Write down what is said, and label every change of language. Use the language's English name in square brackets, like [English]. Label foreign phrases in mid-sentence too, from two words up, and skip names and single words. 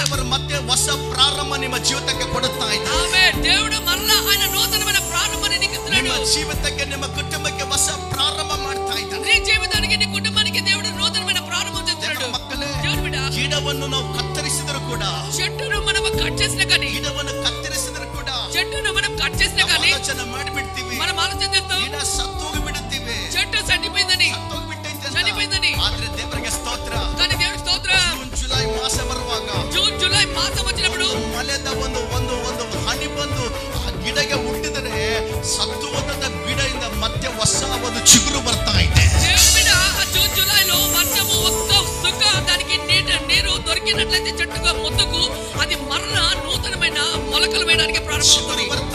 [Kannada] ಮತ್ತೆ ಹೊಸ ಪ್ರಾರಂಭ ನಿಮ್ಮ ಜೀವಿತಕ್ಕೆ ಕೊಡುತ್ತಾ ಇದ್ದಾನೆ. ಆಮೆನ್. [Telugu] దేవుడు మరలా ఆయన నూతనమైన ప్రారంభాన్ని నీకు ఇస్తున్నాడు. [Kannada] ನಿಮ್ಮ ಜೀವಿತಕ್ಕೆ ನಿಮ್ಮ ಕುಟುಂಬಕ್ಕೆ ಹೊಸ ಪ್ರಾರಂಭ ಮಾಡ್ತಾ ಇದ್ದಾನೆ. [Telugu] నీ జీవితానికి నీ కుటుంబానికి దేవుడు నూతనమైన ప్రారంభం చేస్తున్నాడు. [Kannada] ಮಕ್ಕಳೇ, [Telugu] దేవుని బిడ్డ, [Kannada] ಗಿಡವನ್ನು ನಾವು ಕತ್ತರಿಸಿದರೂ ಕೂಡ, [Telugu] చెట్టును మనం కట్ చేసినా కానీ, [Kannada] ಗಿಡವನ್ನು ಕತ್ತರಿಸಿದರೂ ಕೂಡ, [Telugu] చెట్టును మనం కట్ చేసినా కానీ [Kannada] ಆಲೋಚನೆ ಮಾಡಿಬಿಡ್ತೀವಿ, [Telugu] మనం ఆలోచన చేస్తాం [Kannada] ಗಿಡ ಸತ್ತೋಗಿ ಬಿಡುತ್ತೀವಿ, [Telugu] చెట్టు చనిపోయిందని, చనిపోయిందని. [Kannada] ಆದ್ರೆ ದೇವರಿಗೆ ಸ್ತೋತ್ರ. [Telugu] కానీ దేవునికి స్తోత్రం. [Kannada] ಜೂನ್ ಜುಲೈ ಮಾಸ ಬರುವಾಗ, [Telugu] జూన్ జూలై మాసం వచ్చినప్పుడు [Kannada] ಮಳೆದ ಒಂದು ಹನಿ ಬಂದು ಆ ಗಿಡಗೆ ಹುಟ್ಟಿದರೆ ಸತ್ತು ಹೋದ ಗಿಡದಿಂದ ಮತ್ತೆ ಹೊಸ ಒಂದು ಚಿಗುರು ಬರ್ತಾ ಇದೆ. [Telugu] దేవుని బిడ్డ, ఆ జూన్ జూలైలో వర్షము ఒక్క సుక్క దానికి నీరు దొరికినట్లయితే చెట్టుగా మొత్తుకు అది మరణ నూతనమైన మొలకలు వేయడానికి ప్రారంభమవుతుంది.